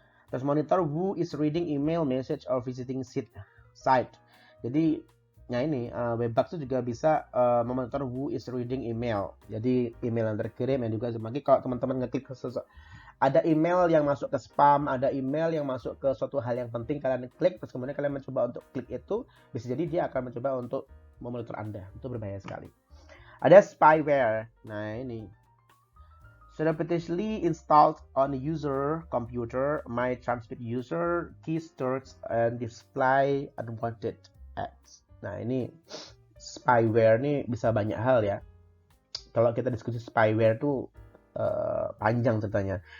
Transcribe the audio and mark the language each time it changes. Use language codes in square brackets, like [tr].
[en] Terus monitor who is reading email, message, or visiting site. [id] Jadi nah ini Webpack itu juga bisa memonitor [en] who is reading email. [id] Jadi email yang terkirim yang juga semakin kalau teman-teman ngeklik ke ada email yang masuk ke spam, ada email yang masuk ke suatu hal yang penting, kalian klik, terus kemudian kalian mencoba untuk klik itu, bisa jadi dia akan mencoba untuk memonitor Anda. Itu berbahaya sekali. Ada spyware. Nah ini [en] surreptitiously installed on a user computer might transmit user keystrokes and display unwanted ads. [id] Nah ini spyware ini bisa banyak hal ya. Kalau kita diskusi spyware tuh panjang ceritanya.